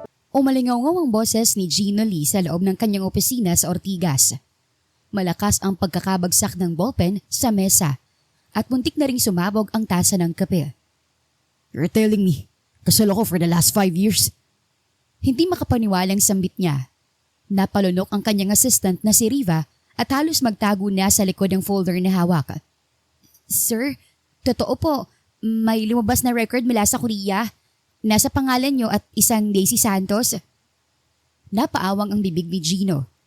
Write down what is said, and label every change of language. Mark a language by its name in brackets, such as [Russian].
[Filipino] Umalingaw ang boses ni Gino Lee sa loob ng kanyang opisina sa Ortigas. Malakas ang pagkakabagsak ng ballpen sa mesa at muntik na ring sumabog ang tasa ng kape. [English] You're telling me, [Filipino] kasal ako [English] for the last 5 years? [Filipino] Hindi makapaniwalang sambit niya. Napalunok ang kanyang assistant na si Riva at halos magtago na sa likod ng folder na hawak. Sir, totoo po, may lumabas na record mula sa Korea. Nasa pangalan niyo at isang Daisy Santos. Napaawang ang bibig ni Gino.